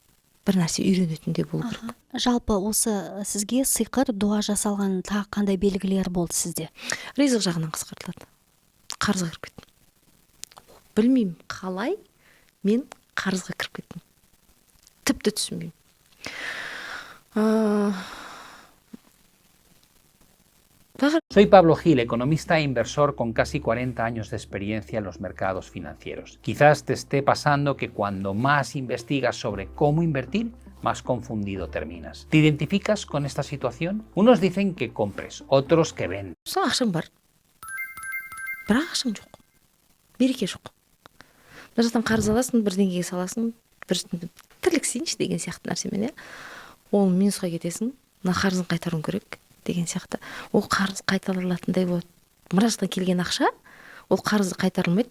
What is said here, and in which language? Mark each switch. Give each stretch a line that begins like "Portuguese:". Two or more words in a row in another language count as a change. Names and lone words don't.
Kazakh: Бір нәрсе үйренетіндей болу керек. Жалпы осы сізге сиқыр, дуа жасалған тағы қандай белгілер болды сізде? Ризық жағынан қысқартылады. Қарызға кіріп кеттім. Білмеймін қалай мен қарызға кіріп кеттім. Тіпті түсінбеймін.
Spanish: Soy Pablo Gil, economista e inversor con casi 40 años de experiencia en los mercados financieros. Quizás te esté pasando que cuando más investigas sobre cómo invertir, más confundido terminas. ¿Te identificas con esta situación? Unos dicen que compres, otros que vendes.
Kazakh: Ақшаң бар. Бірақ ақшаң жоқ. Береке жоқ. Бір жақтан қарыз аласың, бір деңгейге саласың, бір тірліксейінші деген сияқты нәрсемен, ол минусқа кетесің, мына қарызын қайтаруың керек деген сияқты. Ол қарыз қайтарылатындай болады. Мына жақтан келген ақша, ол қарызы қайтарылмайды.